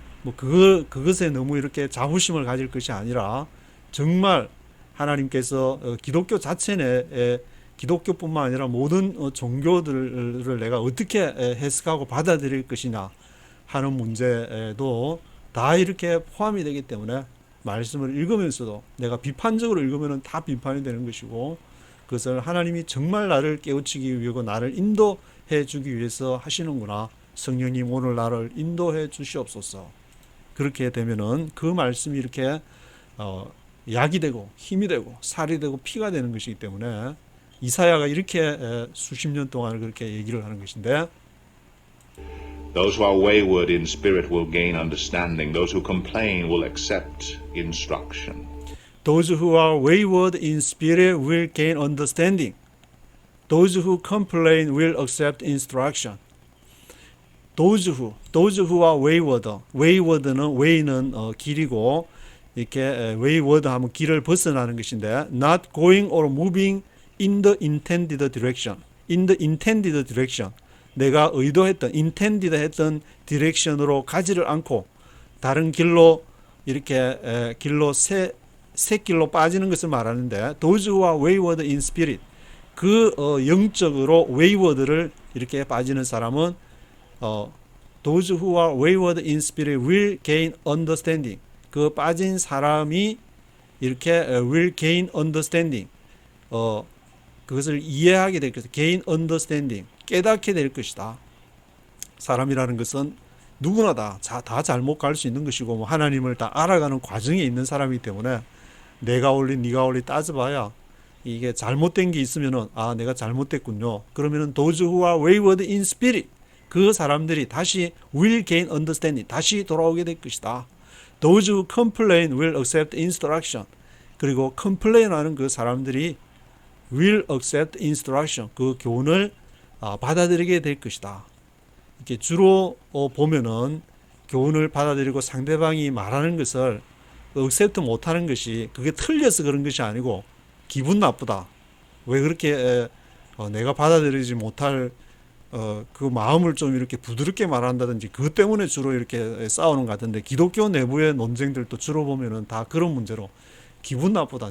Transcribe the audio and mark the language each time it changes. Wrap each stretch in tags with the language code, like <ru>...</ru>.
<ko>뭐 그것에 너무 이렇게 자부심을 가질 것이 아니라 정말 하나님께서 기독교 자체 내에 기독교뿐만 아니라 모든 종교들을 내가 어떻게 해석하고 받아들일 것이냐 하는 문제도 다 이렇게 포함이 되기 때문에 말씀을 읽으면서도 내가 비판적으로 읽으면 다 비판이 되는 것이고 그것을 하나님이 정말 나를 깨우치기 위하고 나를 인도해 주기 위해서 하시는구나. 성령님 오늘 나를 인도해 주시옵소서. 그렇게 되면은 그 말씀이 이렇게 약이 되고 힘이 되고 살이 되고 피가 되는 것이기 때문에 이사야가 이렇게 수십 년 동안 그렇게 얘기를 하는 것인데</ko> <en>Those who are wayward in spirit will gain understanding. Those who complain will accept instruction. Those who are wayward in spirit will gain understanding. Those who complain will accept instruction. Those who are wayward.</en> <ko>wayward는 way는 길이고 이렇게 wayward 하면 길을 벗어나는 것인데</ko> <en>not going or moving in the intended direction. in the intended direction.</en> <ko>내가 의도했던 intended 했던 디렉션으로 가지를 않고 다른 길로 이렇게 길로 새 길로 빠지는 것을 말하는데</ko> <en>those who are wayward in spirit</en> <ko>그 영적으로 wayward를 이렇게 빠지는 사람은</ko> <en>those who are wayward in spirit will gain understanding</en> <ko>그 빠진 사람이 이렇게</ko> <en>will gain understanding</en> <ko>그것을 이해하게 될 것이다.</ko> <en>gain understanding</en> <ko>깨닫게 될 것이다. 사람이라는 것은 누구나 다 잘못 갈 수 있는 것이고 뭐 하나님을 다 알아가는 과정에 있는 사람이기 때문에 내가 옳리 네가 옳리 따져봐야 이게 잘못된 게 있으면은 내가 잘못됐군요. 그러면은</ko> <en>those who are wayward in spirit</en> <ko>그 사람들이 다시</ko> <en>will gain understanding</en> <ko>다시 돌아오게 될 것이다.</ko> <en>Those who complain will accept instruction</en> <ko>그리고</ko> <en>complain하는</en> <ko>그 사람들이</ko> <en>will accept instruction</en> <ko>그 교훈을 받아들이게 될 것이다. 이렇게 주로 보면은 교훈을 받아들이고 상대방이 말하는 것을 accept 못하는 것이 그게 틀려서 그런 것이 아니고 기분 나쁘다. 왜 그렇게 내가 받아들이지 못할 그 마음을 좀 이렇게 부드럽게 말한다든지 그것 때문에 주로 이렇게 싸우는 것 같은데 기독교 내부의 논쟁들도 주로 보면은 다 그런 문제로 기분 나쁘다.</ko>